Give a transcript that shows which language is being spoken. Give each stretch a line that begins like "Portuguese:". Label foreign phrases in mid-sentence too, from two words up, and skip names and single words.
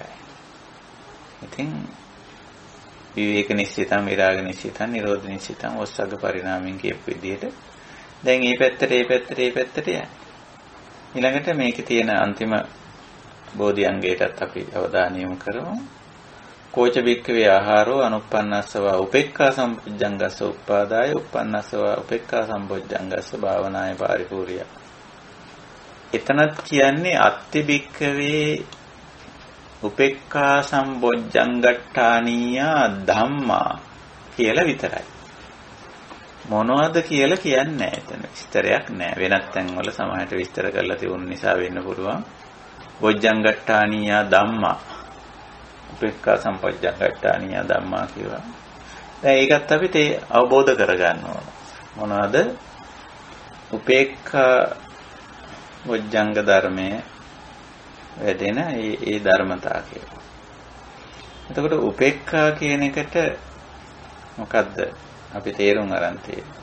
Sinhala: ඉතින්
Pali: විවේක නිශ්චිතං, විරාග නිශ්චිතං, නිරෝධ නිශ්චිතං
Sinhala: ඔස්සග්ග පරිණාමයෙන් කියපු විදිහට දැන් මේ පැත්තට යන්නේ. ඊළඟට මේකේ තියෙන අන්තිම බෝධිඅංගයටත් අපි අවධානය යොමු කරමු.
Pali: කෝච බික්කවේ ආහාරෝ අනුප්පන්නස්සවා උපේක්ඛා සම්පොජ්ජංගස්ස උප්පාදාය උප්පන්නස්සවා උපේක්ඛා සම්පොජ්ජංගස්ස භාවනාය පාරිපූර්ය.
Sinhala: එතනත් කියන්නේ
Pali: අත්ති බික්කවේ උපේක්ඛා සම්පොජ්ජංගට්ඨානීය ධම්මා
Sinhala: කියලා විතරයි. මොනවද කියලා කියන්නේ නැහැ. එතන විස්තරයක් නැහැ. වෙනත් තැන්වල සමහරට විස්තර කරලා තියුණු නිසා වෙන්න පුළුවන්.
Pali: බොජ්ජංගට්ඨානීය ධම්මා උපේක්ඛා සම්පොජ්ජංගට්ඨානීය ධම්මා කියනවා.
Sinhala: දැන් ඒකත් අපිට අවබෝධ කරගන්න ඕන. මොනවද? උපේක්ඛා බොජ්ජංග ධර්මයේ වැඩෙන ඒ ධර්මතා කියලා. එතකොට උපේක්ඛා කියන එකට මොකද්ද අපි තේරුම් අරන් තියෙන්නේ?